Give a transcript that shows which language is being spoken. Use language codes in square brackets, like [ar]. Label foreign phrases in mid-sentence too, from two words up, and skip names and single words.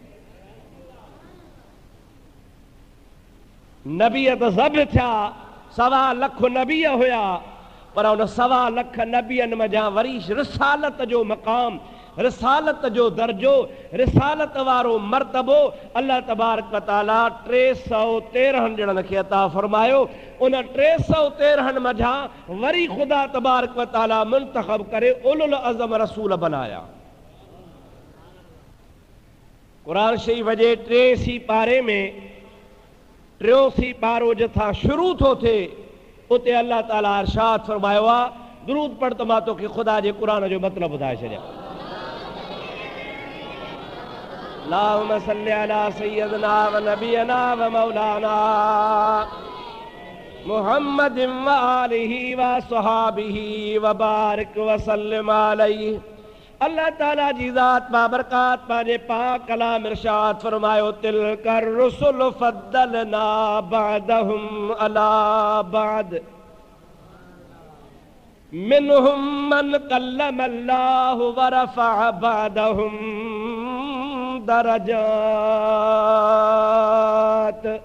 [sd] नबी त सभु थिया, 1.25 लख नबी हुया, पर उन 1.25 लख नबियनि मझां वरी रिसालत जो मक़ाम, रिसालत जो दर्जो, रिसालत वारो मर्तबो [ar] الله تبارك وتعالى [sd] 313 ॼणनि खे अता फरमायो। उन 313 मझां वरी ख़ुदा [ar] تبارك وتعالى [sd] मुंतखब करे [ar] أولو العزم [sd] रसूल बनाया। क़ुरान शरीफ़ जे 3 पारे में 3 पारो जथां शुरू थो थिए उते अल्लाह ताला इरशाद फरमायो आहे, दुरूद पढ़ त मां तोखे ख़ुदा जे क़ुरान जो मतिलबु ॿुधाए छॾियां। [ar] اللهم صل على سيدنا ونبينا ومولانا محمد وآله وصحبه وبارك وسلم عليه. [sd] अल्लाह ताला जी ज़ात बाबरकात पंहिंजे पाक कलाम इरशाद फरमायो, [ar] تلك الرسل فضلنا بعضهم على بعض منهم من كلم الله ورفع بعضهم درجات.